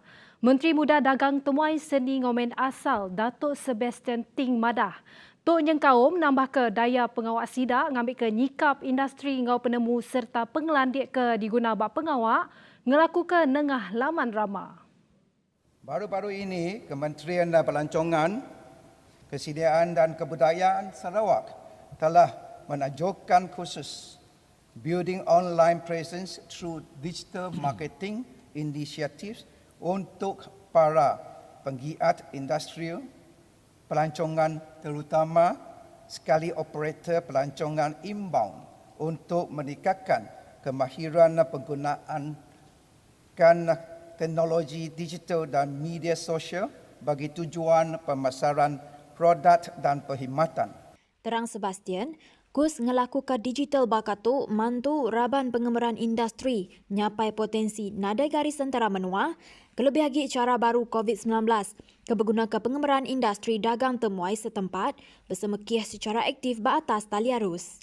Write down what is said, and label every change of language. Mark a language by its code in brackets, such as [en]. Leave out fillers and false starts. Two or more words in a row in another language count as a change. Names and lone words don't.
[iba] Menteri Muda Dagang Temuai Seni Ngomen Asal Datuk Sebastian Ting Madah. Tok Nyengkaum nambah ke daya pengawak Sida ngambil ke nyikap industri ngau penemu serta pengelandik ke diguna bak pengawak ngelaku ke nengah laman rama. [ms] Baru-baru ini Kementerian Pelancongan, Kesediaan dan Kebudayaan Sarawak telah menajukan khusus Building Online Presence through Digital Marketing Initiatives untuk para penggiat industrial pelancongan terutama sekali operator pelancongan inbound untuk meningkatkan kemahiran penggunaan teknologi digital dan media sosial bagi tujuan pemasaran produk dan perkhidmatan. [iba] Terang Sebastian, Kus ngelakukan digital bakatu mantu raban pengemeran industri nyapai potensi nadai garis antara menua, kelebih lagi cara baru COVID-19 keberguna ke pengemeran industri dagang temuai setempat bersama kih secara aktif baatas tali arus.